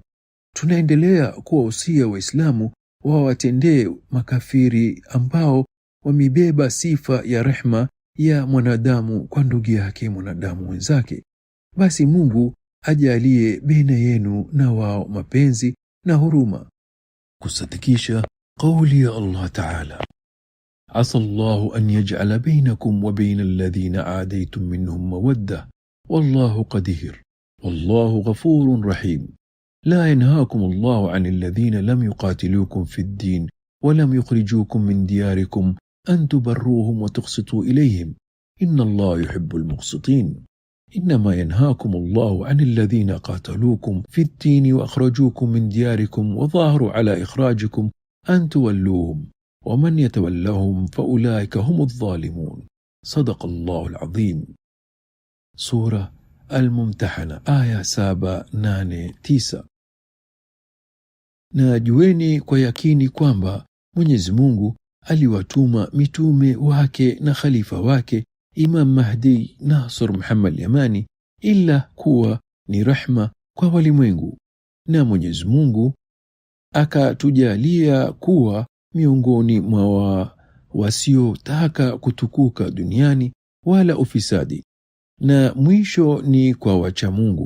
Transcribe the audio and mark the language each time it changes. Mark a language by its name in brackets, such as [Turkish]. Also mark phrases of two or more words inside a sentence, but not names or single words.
[Swahili] Tunaendelea kuwahusia Waislamu wawatendee makafiri ambao wamebeba sifa ya rehma ya mwanadamu kwa ndugu yake mwanadamu mwenzake. Basi Mungu ajalie baina yenu na wao mapenzi na huruma. Kusadikisha kauli ya [Arabic] Allah Ta'ala: عسى الله أن يجعل بينكم وبين الذين عاديتم منهم مودة والله قدير والله غفور رحيم. لا ينهاكم الله عن الذين لم يقاتلوكم في الدين ولم يخرجوكم من دياركم أن تبروهم وتقسطوا إليهم إن الله يحب المقسطين. إنما ينهاكم الله عن الذين قاتلوكم في الدين وأخرجوكم من دياركم وظاهروا على إخراجكم أن تولوهم ومن يتولهم فأولئك هم الظالمون. صدق الله العظيم. سورة Al-Mumtahana aya 7, 8, 9. [Swahili] Na jueni kwa yakini kwamba Mwenyezi Mungu aliwatuma mitume wake na khalifa wake Imam Mahdi Nasr Muhammad Yamani ila kuwa ni rahma kwa walimwengu, na Mwenyezi Mungu akatujalia kuwa miongoni mwa wasiotaka kutukuka duniani wala ufisadi, na mwisho ni kwa wacha Mungu.